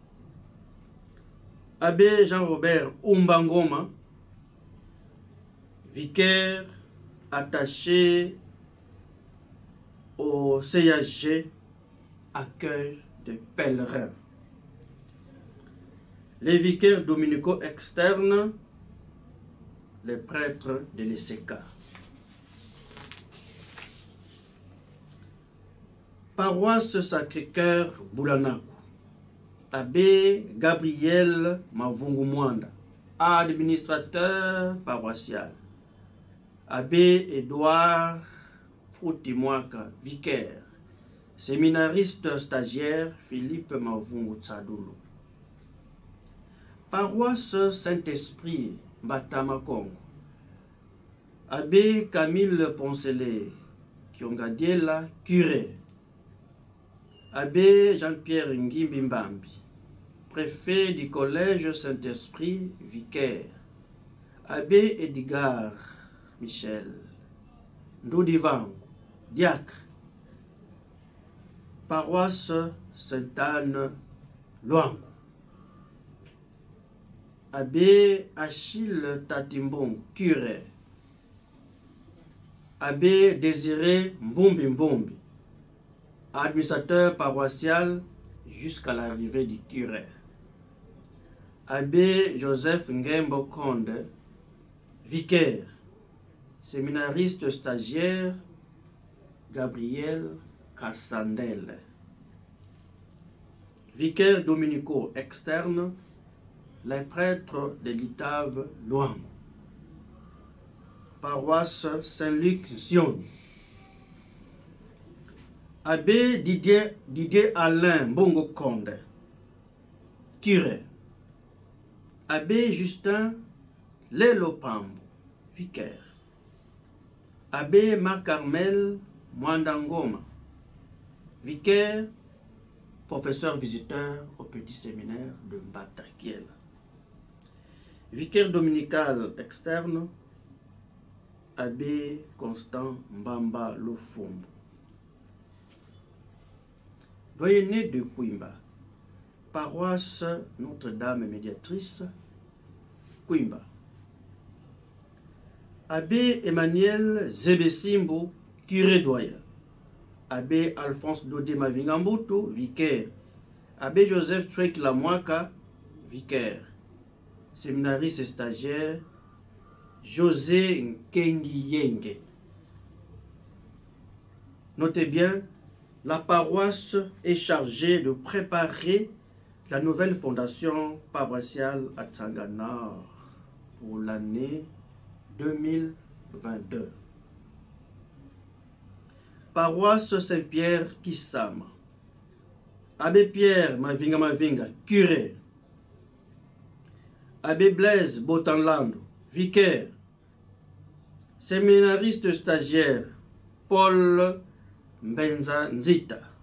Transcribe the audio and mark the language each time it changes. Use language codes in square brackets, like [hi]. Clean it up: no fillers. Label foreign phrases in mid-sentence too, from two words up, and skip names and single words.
[fr] Abbé Jean-Robert Umbangoma, vicaire attaché au CHG, accueil de pèlerins. Les vicaires dominicaux externes, les prêtres de l'ESECA. Paroisse Sacré-Cœur Boulanaku. Abbé Gabriel Mavungu Mwanda, administrateur paroissial. Abbé Édouard Foutimouaka, vicaire. Séminariste stagiaire Philippe Mavungu Tsadoulou. Paroisse Saint-Esprit Batama Congo. Abbé Camille Poncelet Kiongadiela, curé. Abbé Jean-Pierre Ngimbi Mbambi, préfet du collège Saint-Esprit, vicaire. Abbé Edgar Michel Ndoudivango, diacre. Paroisse Sainte-Anne Luango. Abbé Achille Tatimbong, curé. Abbé Désiré Mbumbi Mbumbi, administrateur paroissial jusqu'à l'arrivée du curé. Abbé Joseph Ngembo Konde, vicaire. séminariste stagiaire Gabriel Cassandel. Vicaire dominicaux externe, les prêtres de l'Itave Loango. Paroisse Saint-Luc Sion. Abbé Didier Alain Bongo Conde, curé. Abbé Justin Lelopambo, vicaire. Abbé Marc-Carmel Mwandangoma, vicaire, professeur visiteur au petit séminaire de Mbatakiel. Vicaire dominical externe, Abbé Constant Mbamba Lofumbo. Doyenné de Kwimba, paroisse Notre-Dame médiatrice, Kwimba. Abbé Emmanuel Zebesimbo, curé doyen. Abbé Alphonse Dodé Mavingambutu, vicaire. Abbé Joseph Twek Lamwaka, vicaire. Séminariste et stagiaire, José Nkengiyenge. Notez bien, la paroisse est chargée de préparer la nouvelle fondation paroissiale à Tsangana pour l'année 2022. Paroisse Saint-Pierre Kisama. Abbé Pierre Mavinga, curé. Abbé Blaise Botanlando, vicaire. Séminariste stagiaire, Paul Mbenza Nzita.